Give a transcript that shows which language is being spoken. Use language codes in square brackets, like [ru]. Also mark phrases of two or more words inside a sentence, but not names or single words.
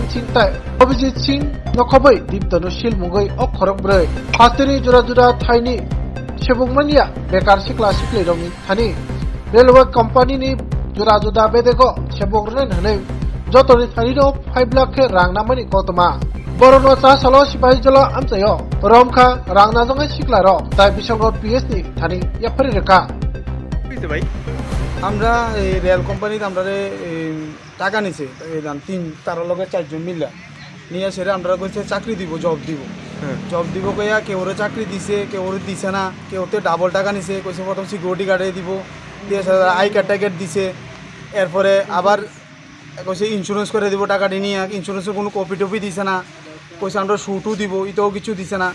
[brx] सिंताय अभिजित सिंह नखबै दीप्तनु शिल मुगै अ खरगब्रै आस्तेनि जुरा जुरा थाइनि सेबुंमानिया बेकार सिख्ला सिख्लि रंनि थानि रेलवे कम्पानिनि जुरा जुदा बेदेको सेबग्रानि हनै जतनि थानिनो 5 लाख रां नामनि गौतमा बरनो चा सालो सिपाही जलो आमचायो रमखा रां नाजानाय सिख्ला र ताय बिसंगो पिएसनि थानि याफारि रेखा [bn] ভাই আমরা এই রেল কোম্পানিতে আমরা টাকা নিছে তার লগে 4 জন মিলা নিয়ে সেরে আমরা কইছে চাকরি দিব জব দিব কইয়া কেউ ওরে চাকরি দিছে কেউ ওরে দিছে না কেউ ওতে ডাবল টাকা নিছে কইছে প্রথম [en] security guard [bn] দিব দিয়ে [en] I card [bn] টার্গেট দিছে এরপরে আবার কইছে ইন্স্যুরেন্স করে দিব টাকাটি নিয়ে ইন্স্যুরেন্সের কোনো কপি টপি দিছে না কইছে আমরা শুটও দিব এটাও কিছু দিছে না।